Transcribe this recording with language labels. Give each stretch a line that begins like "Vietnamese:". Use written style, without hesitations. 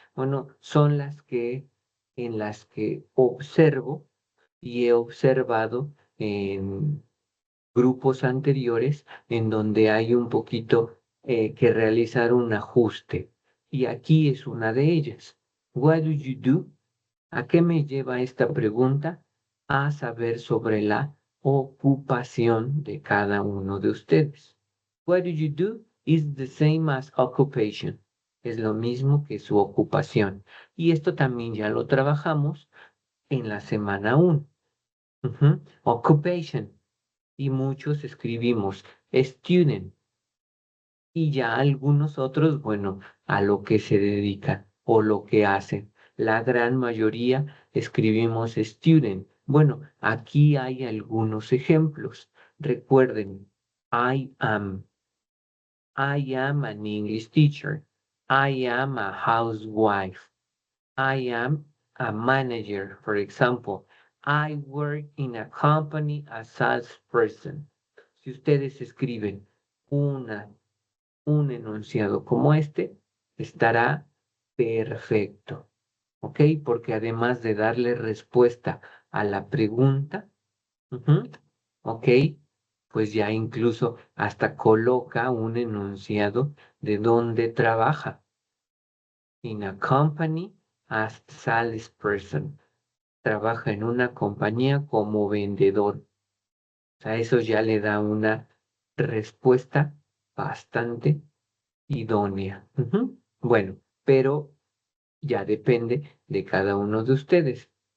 Spanish: Bueno, son las que en las que observo y he observado en grupos anteriores en donde hay un poquito que realizar un ajuste. Y aquí es una de ellas.
English: What do you do?
Spanish: ¿A qué me lleva esta pregunta? A saber sobre la ocupación de cada uno de ustedes.
English: What do you do is the same as occupation.
Spanish: Es lo mismo que su ocupación. Y esto también ya lo trabajamos en la semana 1. Occupation. Y muchos escribimos student. Y ya algunos otros, bueno, a lo que se dedican o lo que hacen. La gran mayoría escribimos student. Bueno, aquí hay algunos ejemplos.
English: Recuerden, I am. I am an English teacher. I am a housewife. I am a manager, for example. I work in a company as salesperson.
Spanish: Si ustedes escriben un enunciado como este, estará perfecto, ¿ok? Porque además de darle respuesta a la pregunta, ¿ok? Pues ya incluso hasta coloca un enunciado de dónde trabaja.
English: In a company as salesperson.
Spanish: Trabaja en una compañía como vendedor. O sea, eso ya le da una respuesta bastante idónea. Bueno, pero ya depende de cada uno de ustedes.